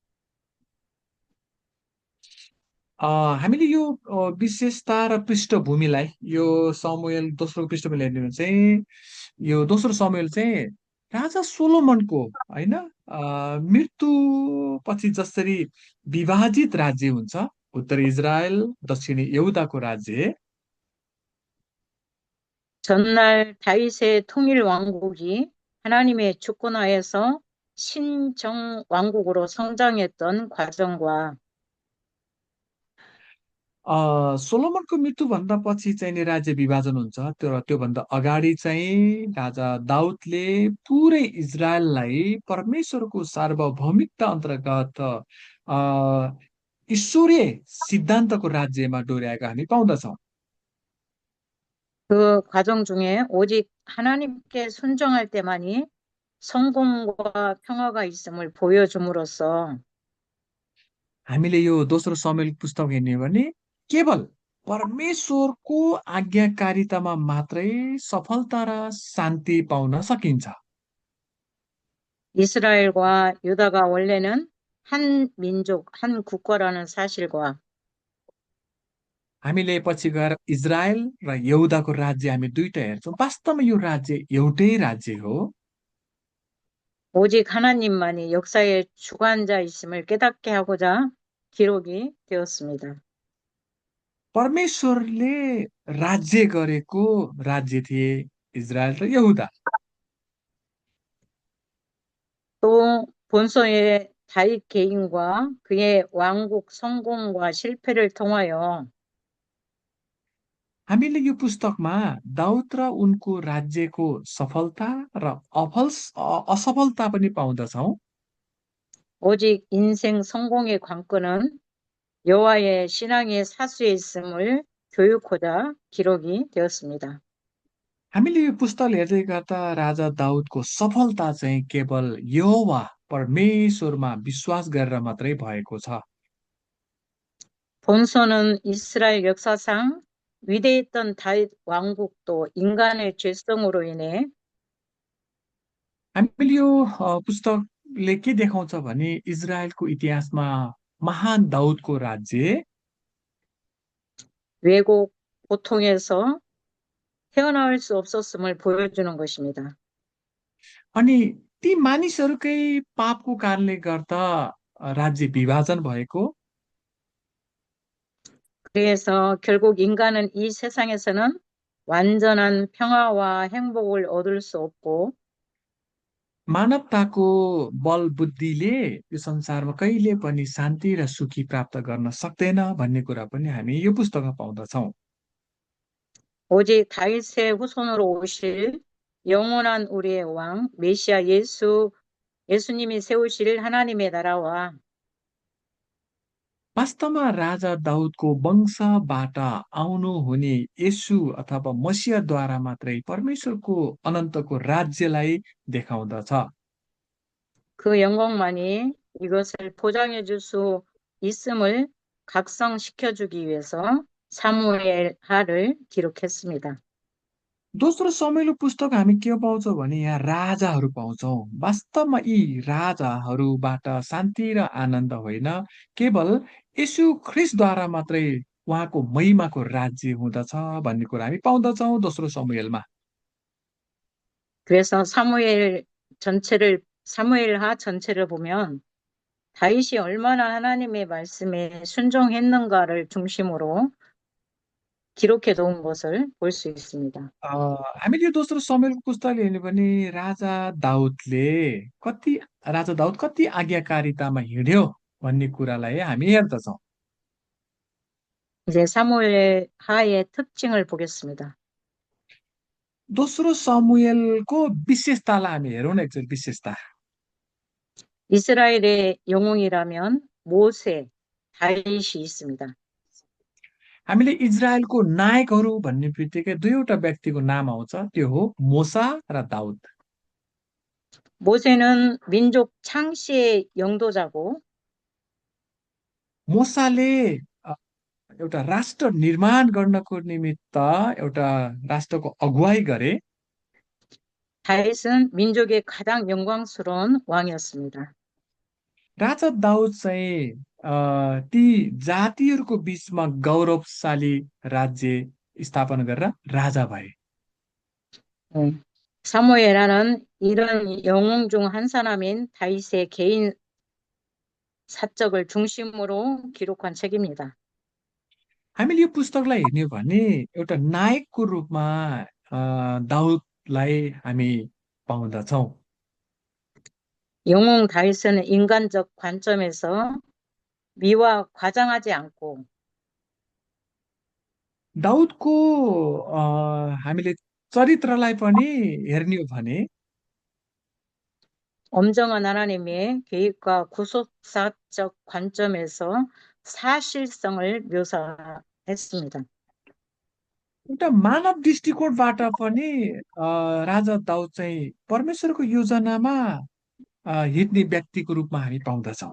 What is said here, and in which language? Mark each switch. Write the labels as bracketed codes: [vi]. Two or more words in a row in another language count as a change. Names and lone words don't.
[ne] हामीले यो विशेषता र पृष्ठभूमिलाई यो समुएल दोस्रो पृष्ठभूमिलाई हेर्ने हो भने चाहिँ यो दोस्रो समुएल चाहिँ राजा सोलोमनको होइन मृत्यु पछि जसरी विभाजित राज्य हुन्छ उत्तर इजरायल दक्षिणी यहुदाको राज्य [ko] 전날 다윗의 통일 왕국이 하나님의 주권하에서 신정 왕국으로 성장했던 과정과 [ne] सोलोमनको मृत्युभन्दा पछि चाहिँ नि राज्य विभाजन हुन्छ त्योभन्दा अगाडि चाहिँ राजा दाउदले पुरै इजरायललाई परमेश्वरको सार्वभौमिकता अन्तर्गत ईश्वरीय सिद्धान्तको राज्यमा डोर्याएको हामी पाउँदछौँ [ko] 그 과정 중에 오직 하나님께 순종할 때만이 성공과 평화가 있음을 보여줌으로써 [ne] हामीले यो दोस्रो समुएल पुस्तक हेर्ने हो भने केवल परमेश्वरको आज्ञाकारितामा मात्रै सफलता र शान्ति पाउन सकिन्छ [ko] 이스라엘과 유다가 원래는 한 민족, 한 국가라는 사실과 [ne] हामीले पछि गएर इजरायल र यहुदाको राज्य हामी दुईटा हेर्छौँ वास्तवमा यो राज्य एउटै राज्य हो [ko] 오직 하나님만이 역사의 주관자이심을 깨닫게 하고자 기록이 되었습니다. [ne] परमेश्वरले राज्य गरेको राज्य थिए इजरायल र यहुदा [ko] 또 본서의 다윗 개인과 그의 왕국 성공과 실패를 통하여 [ne] हामीले यो पुस्तकमा दाउद र उनको राज्यको सफलता र असफलता पनि पाउँदछौँ [ko] 오직 인생 성공의 관건은 여호와의 신앙의 사수에 있음을 교육하고자 기록이 되었습니다. [ne] हामीले यो पुस्तक हेर्दै गर्दा राजा दाउदको सफलता चाहिँ केवल यहोवा परमेश्वरमा विश्वास गरेर मात्रै भएको छ [ko] 본서는 이스라엘 역사상 위대했던 다윗 왕국도 인간의 죄성으로 인해 [ne] हामीले यो पुस्तकले के देखाउँछ भने इजरायलको इतिहासमा महान दाउदको राज्य [ko] 왜곡, 고통에서 헤어나올 수 없었음을 보여주는 것입니다. [ne] अनि ती मानिसहरूकै पापको कारणले गर्दा राज्य विभाजन भएको [ko] 그래서 결국 인간은 이 세상에서는 완전한 평화와 행복을 얻을 수 없고 [ne] मानवताको बल बुद्धिले यो संसारमा कहिले पनि शान्ति र सुखी प्राप्त गर्न सक्दैन भन्ने कुरा पनि हामी यो पुस्तकमा पाउँदछौँ [ko] 오직 다윗의 후손으로 오실 영원한 우리의 왕 메시아 예수님이 세우실 하나님의 나라와 [ne] वास्तवमा राजा दाउदको वंशबाट आउनु हुने येशू अथवा मसिहद्वारा मात्रै परमेश्वरको अनन्तको राज्यलाई देखाउँदछ [ko] 그 영광만이 이것을 포장해 줄 수 있음을 각성시켜 주기 위해서 사무엘 하를 기록했습니다. [ne] दोस्रो समयको पुस्तक हामी के पाउँछौँ भने यहाँ राजाहरू पाउँछौँ वास्तवमा यी राजाहरूबाट शान्ति र आनन्द होइन केवल यशु ख्रिस्टद्वारा मात्रै उहाँको महिमाको राज्य हुँदछ भन्ने कुरा हामी पाउँदछौँ दोस्रो समयमा [ko] 그래서 사무엘하 전체를 보면 다윗이 얼마나 하나님의 말씀에 순종했는가를 중심으로 기록해 놓은 것을 볼 수 있습니다. [ne] हामीले यो दोस्रो समयको पुस्तकले हेर्ने भने कति राजा दाउद कति आज्ञाकारितामा हिँड्यो भन्ने कुरालाई हामी हेर्दछौँ [ko] 이제 사무엘 하의 특징을 보겠습니다. [ne] दोस्रो समुएलको विशेषतालाई हामी हेरौँ न एकचोटि विशेषता [ko] 이스라엘의 영웅이라면 모세, 다윗이 있습니다. [ne] हामीले इजरायलको नायकहरू भन्ने बित्तिकै दुईवटा व्यक्तिको नाम आउँछ त्यो हो मोसा र दाउद [ko] 모세는 민족 창시의 영도자고 [ne] मोसाले एउटा राष्ट्र निर्माण गर्नको निमित्त एउटा राष्ट्रको अगुवाई गरे [ko] 다윗은 민족의 가장 영광스러운 왕이었습니다. [ne] राजा दाउद चाहिँ ती जातिहरूको बीचमा गौरवशाली राज्य स्थापना गरेर राजा भए। [ko] 네. 사무엘하는 이런 영웅 중 한 사람인 다윗의 개인 사적을 중심으로 기록한 책입니다. [ne] हामीले यो पुस्तकलाई हेर्ने हो भने एउटा नायकको रूपमा दाउदलाई हामी पाउँदछौँ। [ko] 영웅 다윗은 인간적 관점에서 미와 과장하지 않고 [ne] दाउदको हामीले चरित्रलाई पनि हेर्ने हो भने [ko] 엄정한 하나님의 계획과 구속사적 관점에서 사실성을 묘사했습니다. [ne] एउटा मानव दृष्टिकोणबाट पनि राजा दाउद चाहिँ परमेश्वरको योजनामा हिँड्ने व्यक्तिको रूपमा हामी पाउँदछौँ।